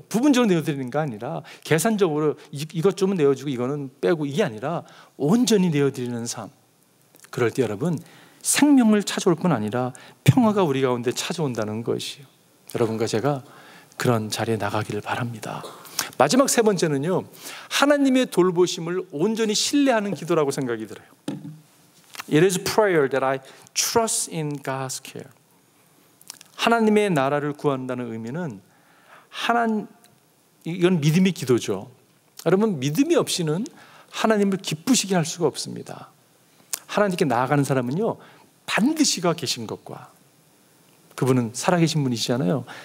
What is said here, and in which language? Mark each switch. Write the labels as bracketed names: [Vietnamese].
[Korean] 부분적으로 내어드리는 게 아니라 계산적으로 이것 좀 내어주고 이거는 빼고, 이게 아니라 온전히 내어드리는 삶. 그럴 때 여러분 생명을 찾아올 뿐 아니라 평화가 우리 가운데 찾아온다는 것이에요. 여러분과 제가 그런 자리에 나가기를 바랍니다. 마지막 세 번째는요, 하나님의 돌보심을 온전히 신뢰하는 기도라고 생각이 들어요. [English] It is prayer that I trust in God's care. [Korean] 하나님의 나라를 구한다는 의미는 이건 믿음의 기도죠. 여러분 믿음이 없이는 하나님을 기쁘시게 할 수가 없습니다. 하나님께 나아가는 사람은요 반드시가 계신 것과, 그분은 살아계신 분이시잖아요.